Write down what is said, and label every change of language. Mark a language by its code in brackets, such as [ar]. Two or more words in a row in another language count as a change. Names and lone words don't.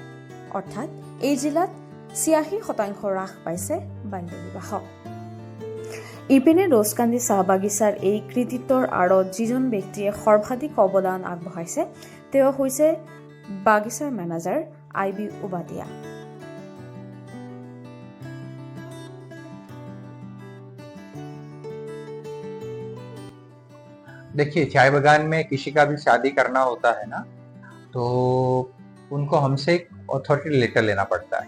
[as] অৰ্থাৎ এই জিলাত 86% হ্ৰাস পাইছে বাল্য বিবাহ। ইপিনে ৰজকান্দি চাহ বাগিচাৰ এই কৃতিত্বৰ আঁৰত যিজন ব্যক্তিয়ে সৰ্বাধিক অৱদান আগবঢ়াইছে তেওঁ হৈছে বাগিচাৰ মেনেজাৰ আইবি উবাদিয়া। [hi] देखिए, चाय बागान में किसी का भी शादी करना होता है ना, तो उनको हमसे एक [en] authority letter [hi] लेना पड़ता है।